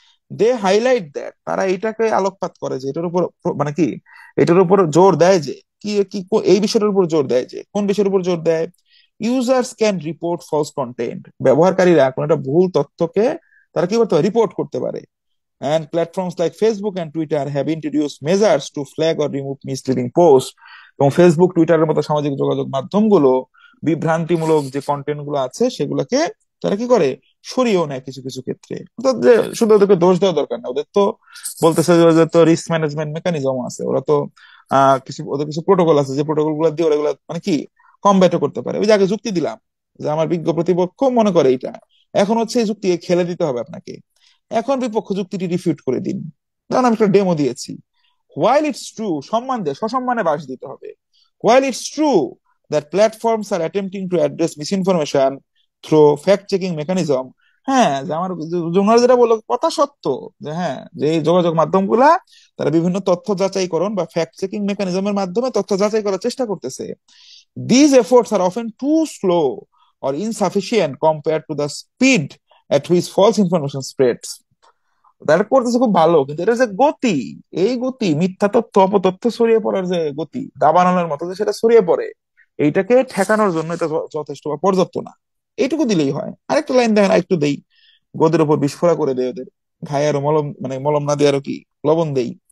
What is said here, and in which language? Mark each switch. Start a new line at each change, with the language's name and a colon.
English: they highlight that,
Bangla: তারা এটাকে আলোকপাত করে যে এটার উপর মানে কি, এটার উপর জোর দেয় যে কি কি এই বিষয়টার উপর জোর দেয়, যে কোন বিষয়ের উপর জোর দেয়,
English: users can report false content,
Bangla: ব্যবহারকারীরা কোন একটা ভুল তথ্যকে তারা কি করতে পারে, রিপোর্ট করতে পারে।
English: And platforms like Facebook and Twitter have introduced measures to flag or remove misleading posts.
Bangla: এবং ফেসবুক টুইটারের মতো সামাজিক যোগাযোগ মাধ্যমগুলো বিভ্রান্তিমূলক যে কন্টেন্ট গুলো আছে সেগুলোকে তারা কি করে, সরিয়েও নেয় কিছু কিছু ক্ষেত্রে। তো যে শুধু ওদেরকে দোষ দেওয়া দরকার না, ওদের তো বলতেছে যে ওদের তো রিস্ক ম্যানেজমেন্ট মেকানিজম আছে, ওরা তো কিছু ওদের কিছু প্রোটোকল আছে, যে প্রোটোকল গুলো দিয়ে ওরা এগুলা মানে কি কমব্যাটও করতে পারে। ওই যে আগে যুক্তি দিলাম যে আমার বিজ্ঞ প্রতিপক্ষ মনে করে এইটা, এখন হচ্ছে এই যুক্তি খেলে দিতে হবে আপনাকে। এখন বিপক্ষ যুক্তিটি রিফিউট করে দিন। কারণ আমি একটা ডেমো দিয়েছি।
English: while it's true,
Bangla: সম্মান দিয়ে সসম্মানে বাস দিতে হবে।
English: While it's true that platforms are attempting to address misinformation through fact checking mechanism.
Bangla: হ্যাঁ, যে আমার ওনারা যেটা বললো কথা সত্য, যে হ্যাঁ যে এই যোগাযোগ মাধ্যমগুলা তারা বিভিন্ন তথ্য যাচাইকরণ বা ফ্যাক্ট চেকিং মেকানিজমের মাধ্যমে তথ্য যাচাই করার চেষ্টা করতেছে।
English: These efforts are often too slow or insufficient compared to the speed at which false information spreads.
Bangla: তারা করতেছে খুব ভালো, কিন্তু এটা যে গতি, এই গতি মিথ্যা তথ্য অপতথ্য ছড়িয়ে পড়ার যে গতি, দাবানলের মতো যে সেটা ছড়িয়ে পড়ে, এইটাকে ঠেকানোর জন্য এটা যথেষ্ট বা পর্যাপ্ত না। এইটুকু দিলেই হয়। আরেকটা লাইন দেখেন, আরেকটু দেই, গদির উপর বিস্ফোরা করে দেয় ওদের, ঘায়ে আরো মলম, মানে মলম না দিয়ে আরো কি লবণ দেই।